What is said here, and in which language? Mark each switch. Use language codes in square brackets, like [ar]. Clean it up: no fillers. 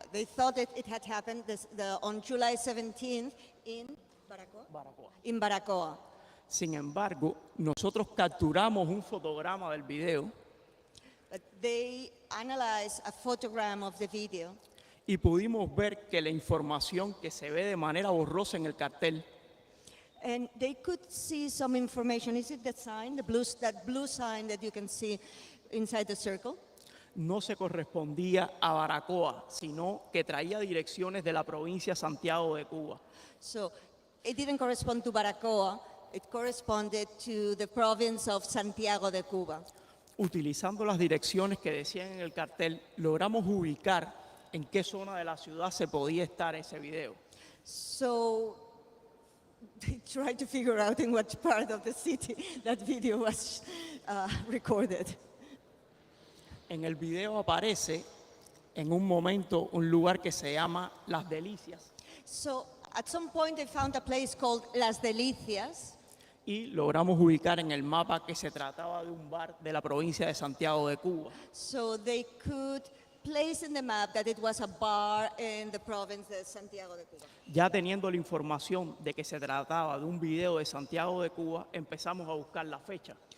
[en] They thought that it had happened on July 17th in Baracoa. In Baracoa. [es] Sin embargo, nosotros capturamos un fotograma del video [en] But they analyzed a photogram of the video, [es] y pudimos ver que la información que se ve de manera borrosa en el cartel [en] and they could see some information. Is it that sign, that blue sign that you can see inside the circle? [es] no se correspondía a Baracoa, sino que traía direcciones de la provincia de Santiago de Cuba. [en] So it didn't correspond to Baracoa. It corresponded to the province of Santiago de Cuba. [es] Utilizando las direcciones que decían en el cartel, logramos ubicar en qué zona de la ciudad se podía estar ese video. [en] So they tried to figure out in what part of the city that video was recorded. [es] En el video aparece en un momento un lugar que se llama Las Delicias [en] So at some point they found a place called Las Delicias. [es] y logramos ubicar en el mapa que se trataba de un bar de la provincia de Santiago de Cuba. [en] So they could place in the map that it was a bar in the province of Santiago de Cuba. [es] Ya teniendo la información de que se trataba de un video de Santiago de Cuba, empezamos a buscar la fecha.